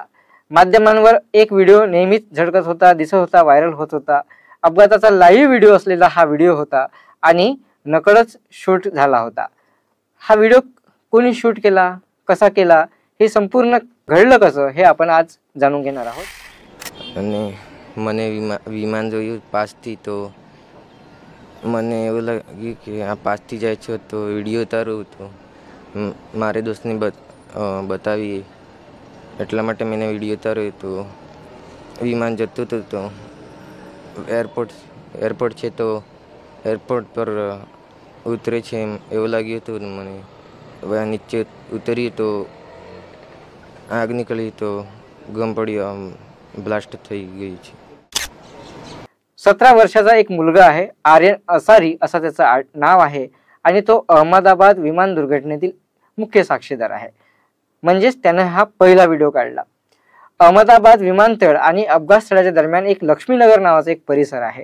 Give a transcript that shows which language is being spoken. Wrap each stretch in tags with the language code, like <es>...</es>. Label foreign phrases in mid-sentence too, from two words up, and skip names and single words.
<mr>माध्यमांवर एक व्हिडिओ नेहमीच झळकत होता, दिसत होता, व्हायरल होत होता। अपघाताचा लाईव्ह व्हिडिओ असलेला हा व्हिडिओ होता आणि नकळत शूट झाला होता। हा व्हिडिओ कोणी शूट केला, कसा केला, हे संपूर्ण घडलं कसं हे आपण आज जाणून घेणार आहोत।</mr> <gu>અને મને વિમાન જોયું પાસથી તો મને એવું લાગ્યું કે આ પાસથી જાય છે તો વિડીયો ઉતારવું તો મારે દોસ્તને બતાવી એટલા માટે મેં વિડીયો ઉતાર્યો તો વિમાન જતું હતું તો એરપોર્ટ છે તો એરપોર્ટ પર ઉતરે છે એવું લાગ્યું હતું મને। હવે નીચે ઉતર્યું તો આગ નીકળી તો ગમ પડ્યો, ब्लास्ट થઈ ગઈ છે।</gu> <mr>17 वर्षाचा एक मुलगा आहे, आर्यन असारी असा त्याचं नाव आहे आणि तो अहमदाबाद विमान दुर्घटनेतील मुख्य साक्षीदार आहे। म्हणजेच त्याने हा पहिला व्हिडिओ काढला। अहमदाबाद विमानतळ आणि अपघात स्थळाच्या दरम्यान एक लक्ष्मीनगर नावाचा एक परिसर आहे।</mr>